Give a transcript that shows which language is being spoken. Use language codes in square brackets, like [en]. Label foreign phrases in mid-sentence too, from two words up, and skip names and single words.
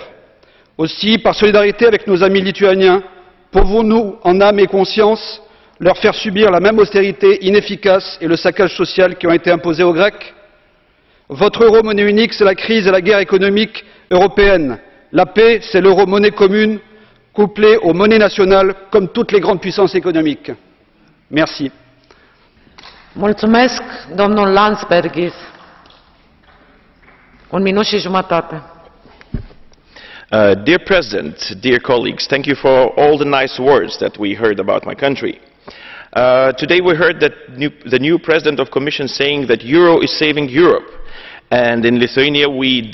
[fr] Aussi, par solidarité avec nos amis lituaniens, pouvons-nous, en âme et conscience, leur faire subir la même austérité inefficace et le saccage social qui ont été imposés aux Grecs? Votre euro-monnaie unique, c'est la crise et la guerre économique européenne. La paix, c'est l'euro-monnaie commune, couplée aux monnaies nationales, comme toutes les grandes puissances économiques. Merci. [ro] Mulțumesc, domnul Landsbergis. Un minut și jumătate. [en] Dear President, dear colleagues, thank you for all the nice words that we heard about my country. Today we heard that the new President of the Commission saying that Euro is saving Europe, and in Lithuania we